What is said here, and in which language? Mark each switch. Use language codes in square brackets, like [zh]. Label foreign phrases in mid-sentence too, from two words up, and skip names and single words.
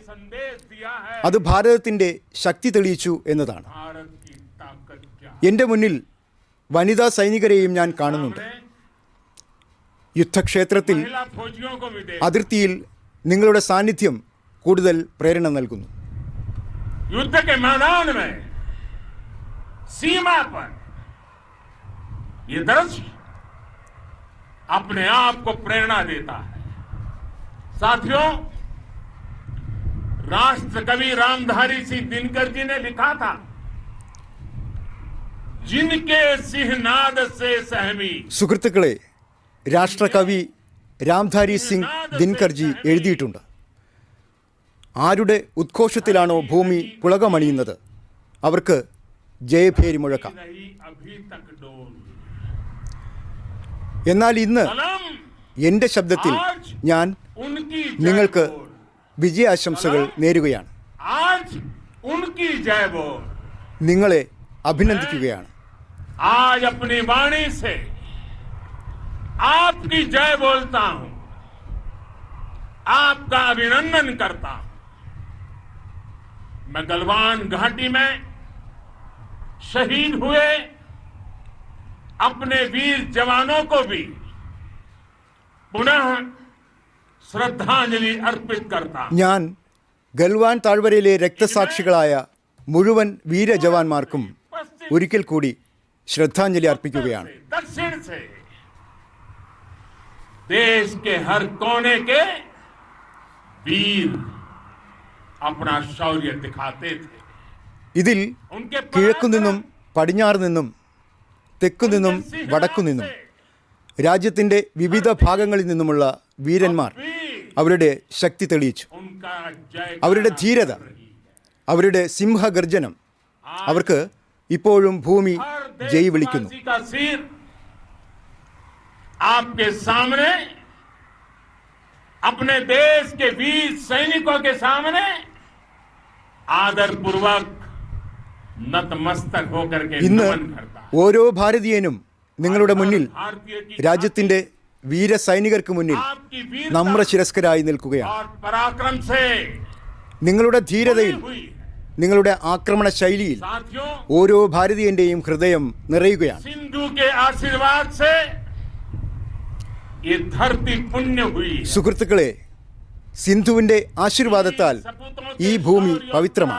[ml] അത് ഭാരതത്തിൻ്റെ ശക്തി തെളിയിച്ചു എന്നതാണ്. എൻ്റെ മുന്നിൽ വനിതാ സൈനികരെയും ഞാൻ കാണുന്നുണ്ട്. യുദ്ധക്ഷേത്രത്തിൽ, അതിർത്തിയിൽ നിങ്ങളുടെ സാന്നിധ്യം കൂടുതൽ പ്രേരണ നൽകുന്നു. [hi] युद्ध के मैदान में, सीमा पर ये दृश्य अपने आप को प्रेरणा देता है. साथियों, राष्ट्र कवि रामधारी सिंह दिनकर जी ने लिखा था, जिनके सिंहनाद से सहमी. [ml] സുഹൃത്തുക്കളെ, രാഷ്ട്രകവി രാംധാരി സിംഗ് ദിൻകർജി എഴുതിയിട്ടുണ്ട്, ആരുടെ ഉദ്ഘോഷത്തിലാണോ ഭൂമി പുളകമണിയുന്നത് അവർക്ക് ജയഭേരി മുഴക്കാം. എന്നാൽ ഇന്ന് എൻ്റെ ശബ്ദത്തിൽ ഞാൻ നിങ്ങൾക്ക് വിജയാശംസകൾ നേരുകയാണ്. നിങ്ങളെ അഭിനന്ദിക്കുകയാണ്. [hi] आज अपनी वाणी से आपकी जय बोलता हूं, आपका अभिनंदन करता हूं. मैं गलवान घाटी में शहीद हुए अपने वीर जवानों को भी पुनः श्रद्धांजलि अर्पित करता हूं। [ml] ഞാൻ ഗൽവാൻ താഴ്വരയിലെ രക്തസാക്ഷികളായ മുഴുവൻ വീരജവാന്മാർക്കും ഒരിക്കൽ കൂടി ശ്രദ്ധാഞ്ജലി അർപ്പിക്കുകയാണ്. [hi] दक्षिण से देश के हर कोने के वीर अपना शौर्य दिखाते थे. [ml] ഇതിൽ [hi] उनके [ml] കിഴക്കുനിന്നും പടിഞ്ഞാറ് നിന്നും തെക്കുനിന്നും വടക്കുനിന്നും രാജ്യത്തിൻ്റെ വിവിധ ഭാഗങ്ങളിൽ നിന്നുമുള്ള വീരന്മാർ അവരുടെ ശക്തി തെളിയിച്ചു. [hi] उनका जय [ml] അവരുടെ ധീരത, അവരുടെ സിംഹഗർജനം അവർക്ക് ഇപ്പോഴും ഭൂമി ജയ് വിളിക്കുന്നു. [hi] का सिर आपके सामने, अपने देश के वीर सैनिकों के सामने आदर पूर्वक नतमस्तक होकर के [ml] ഇന്ന് [hi] नमन करता है. [ml] ഓരോ ഭാരതീയനും നിങ്ങളുടെ മുന്നിൽ [hi] भारतीय की [ml] രാജ്യത്തിൻ്റെ വീര സൈനികർക്ക് മുന്നിൽ [hi] आपकी वीरता [ml] നമ്രശിരസ്കരായി നിൽക്കുകയാണ്. [hi] और पराक्रम से [ml] നിങ്ങളുടെ ധീരതയിൽ, [hi] हुई है. [ml] നിങ്ങളുടെ ആക്രമണ ശൈലിയിൽ [hi] साथियों, [ml] ഓരോ ഭാരതീയന്റെയും ഹൃദയം നിറയുകയാണ്. [hi] सिंधु के आशीर्वाद से ये धरती पुण्य हुई है. [ml] സുഹൃത്തുക്കളെ, സിന്ധുവിന്റെ ആശീർവാദത്താൽ [hi] सपूतों [ml] ഈ [hi] के [ml] ഭൂമി [hi] शौर्य और [ml] പവിത്രമാണ്.